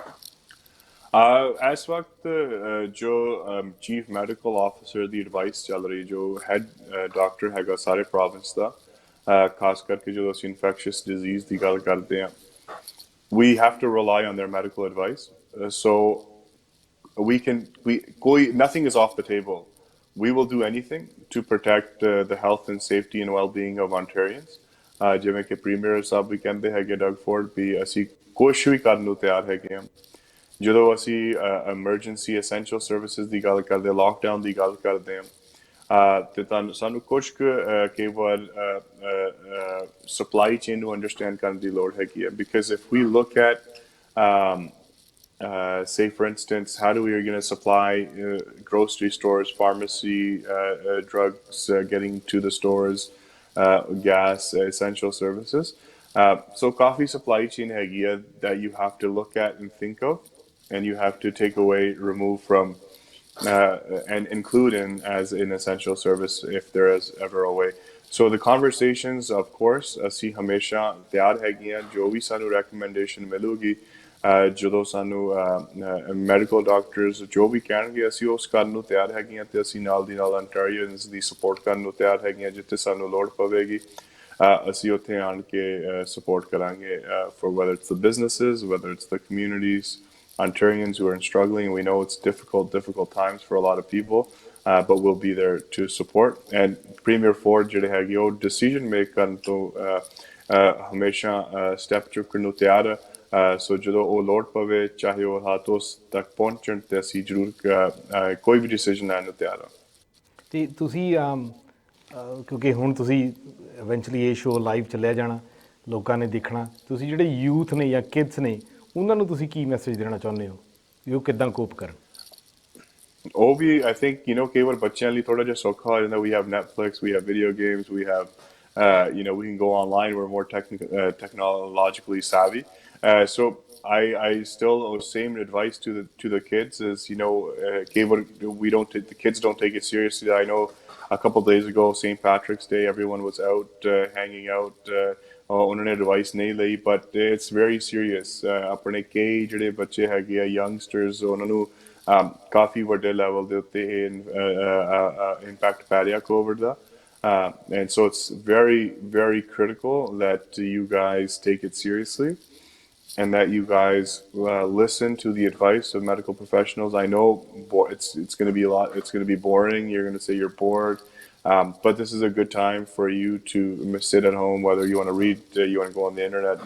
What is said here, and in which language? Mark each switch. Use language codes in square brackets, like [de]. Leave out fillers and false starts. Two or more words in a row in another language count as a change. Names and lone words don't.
[pa] ਇਸ ਵਕਤ ਜੋ [en] chief medical officer [pa] ਦੀ ਐਡਵਾਈਸ ਚੱਲ ਰਹੀ ਜੋ [en] head doctor [pa] ਹੈਗਾ ਸਾਰੇ ਪ੍ਰੋਵਿੰਸ ਦਾ ਖਾਸ ਕਰਕੇ ਜਦੋਂ ਅਸੀਂ [en] infectious disease [pa] ਦੀ ਗੱਲ ਕਰਦੇ ਹਾਂ [en] we have to rely on their medical advice so nothing is off the table we will do anything to protect the health and safety and well-being of Ontarians [pa] ਜਿਵੇਂ ਕਿ ਪ੍ਰੀਮੀਅਰ ਸਾਹਿਬ ਵੀ ਕਹਿੰਦੇ ਹੈਗੇ ਡਗ ਫੋਰਡ ਵੀ ਅਸੀਂ ਕੁਛ ਵੀ ਕਰਨ ਨੂੰ ਤਿਆਰ ਹੈਗੇ ਹਾਂ ਜਦੋਂ ਅਸੀਂ [en] emergency essential services [pa] ਦੀ ਗੱਲ ਕਰਦੇ ਹਾਂ lockdown ਦੀ ਗੱਲ ਕਰਦੇ ਹਾਂ ਤੇ ਸਾਨੂੰ ਕੁਝ ਕਈ ਵਾਰ [en] supply chain [pa] ਨੂੰ understand ਕਰਨ ਦੀ ਲੋੜ ਹੈਗੀ ਹੈ [en] because if we look at say for instance how do we are going to supply grocery stores pharmacy drugs getting to the stores gas essential services so coffee supply chain [pa] ਹੈਗੀ ਹੈ [en] that you have to look at and think of and you have to take away remove from and include in as an essential service if there is ever a way. So the conversations, of course, [pa] ਅਸੀਂ ਹਮੇਸ਼ਾ ਤਿਆਰ ਹੈਗੇ ਹਾਂ ਜੋ ਵੀ ਸਾਨੂੰ recommendation ਮਿਲੂਗੀ ਜਦੋਂ ਸਾਨੂੰ [en] medical doctors [pa] ਜੋ ਵੀ ਕਹਿਣਗੇ ਅਸੀਂ ਉਸ ਕਰਨ ਨੂੰ ਤਿਆਰ ਹੈਗੇ ਹਾਂ ਤੇ ਅਸੀਂ ਨਾਲ ਦੀ ਨਾਲ Ontarians ਦੀ ਸਪੋਰਟ ਕਰਨ ਨੂੰ ਤਿਆਰ ਹੈਗੇ ਹਾਂ ਜਿੱਥੇ ਸਾਨੂੰ ਲੋੜ ਪਵੇਗੀ ਅਸੀਂ ਉੱਥੇ ਆਣ ਕੇ support ਕਰਾਂਗੇ [en] for whether it's the businesses, whether it's the communities, Ontarians who are struggling. We know it's difficult times for a lot of people, but we'll be there to support. [pa] And Premier Ford ਜਿਹੜੇ ਹੈਗੇ ਉਹ [en] decision make [pa] ਕਰਨ ਤੋਂ ਹਮੇਸ਼ਾ step ਚੁੱਕਣ ਨੂੰ ਤਿਆਰ ਆ। ਸੋ ਜਦੋਂ ਉਹ ਲੋੜ ਪਵੇ ਚਾਹੇ ਉਹ ਹਾਥੋਸ ਤੱਕ ਪਹੁੰਚਣ ਤੇ ਅਸੀਂ ਜ਼ਰੂਰ ਕੋਈ ਵੀ ਡਿਸੀਜਨ ਲੈਣ ਨੂੰ ਤਿਆਰ ਹਾਂ। ਤੇ ਤੁਸੀਂ ਕਿਉਂਕਿ ਹੁਣ ਤੁਸੀਂ ਇਵੈਂਚੁਅਲੀ ਇਹ [en] show live [pa] ਚੱਲਿਆ ਜਾਣਾ, ਲੋਕਾਂ ਨੇ ਦੇਖਣਾ, ਤੁਸੀਂ ਜਿਹੜੇ ਯੂਥ ਨੇ ਜਾਂ ਕਿਡਸ ਨੇ ਉਹਨਾਂ ਨੂੰ ਤੁਸੀਂ ਕੀ ਮੈਸੇਜ ਦੇਣਾ ਚਾਹੁੰਦੇ ਹੋ ਵੀ ਉਹ ਕਿੱਦਾਂ ਕੋਪ ਕਰਨ? ਉਹ ਵੀ [en] I think [pa] ਕਈ ਵਾਰ ਬੱਚਿਆਂ ਲਈ ਥੋੜਾ ਜਿਹਾ ਸੌਖਾ ਹੋ ਜਾਂਦਾ। [en] we have Netflix, we have video games, we have we can go online. We're more technologically savvy. So I still same advice to the kids is the kids don't take it seriously. I know a couple days ago, St. Patrick's Day, everyone was out hanging out. [pa] ਉਹਨਾਂ ਨੇ advice ਨਹੀਂ ਲਈ, [en] but it's very serious. [pa] ਆਪਣੇ ਕਈ ਜਿਹੜੇ ਬੱਚੇ ਹੈਗੇ ਆ youngsters ਉਹਨਾਂ ਨੂੰ ਕਾਫੀ ਵੱਡੇ ਲੈਵਲ ਦੇ ਉੱਤੇ ਇੰਪੈਕਟ ਪੈ ਰਿਹਾ ਕੋਵਿਡ ਦਾ। [en] And so it's very, very critical that you guys take it seriously and that you guys listen to the advice of medical professionals. I know it's going to be it's going to be boring. You're going to say you're bored. But this is a good time for you to sit at home, whether you want to read, you want to go on the internet.